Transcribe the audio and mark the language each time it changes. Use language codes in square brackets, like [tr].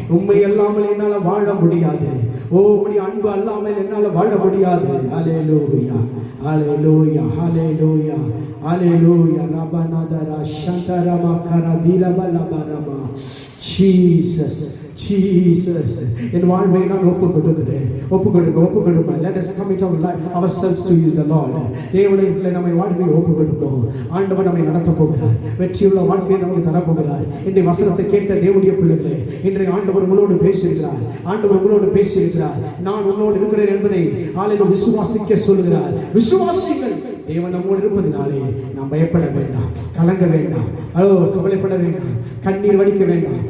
[ta] உண்மை அல்லாமல் என்னால வாழ முடியாது. ஓ, உம்முடைய அன்பு அல்லாமல் என்னால வாழ முடியாது. ஹல்லேலூயா, ஹல்லேலூயா, ஹல்லேலூயா, ஹல்லேலூயா. ரபனதரா ஷந்தரமா கரதிரபலபரமா. ஜீசஸ், ஜீசஸ், என் வாழ்வை நான் ஒப்பு கொடுக்கிறேன். ஒப்பு கொடுமா. [en] Let us commit our life ourselves to you, the Lord. [ta] தேவனுடைய நம்மை வாழ்வை ஒப்பு கொடுப்போம். ஆண்டவர் நம்மை நடத்த போகிறார், வெற்றியுள்ள வாழ்க்கையை நமக்கு தரப்போகிறார். இன்றைய வசனத்தை கேட்ட தேவனுடைய பிள்ளைகளே, இன்றைய ஆண்டவர் உங்களோடு பேசுகிறார். ஆண்டவர் உங்களோடு பேசுகிறார். நான் உன்னோடு இருக்கிறேன் என்பதை ஆலயம் விசுவாசிக்க சொல்கிறார். விசுவாசிகள் தேவன் நம்மோடு இருப்பதினாலே நாம் பயப்பட வேண்டாம், கலங்க வேண்டாம், கவலைப்பட வேண்டாம், கண்ணீர் வடிக்க வேண்டாம்.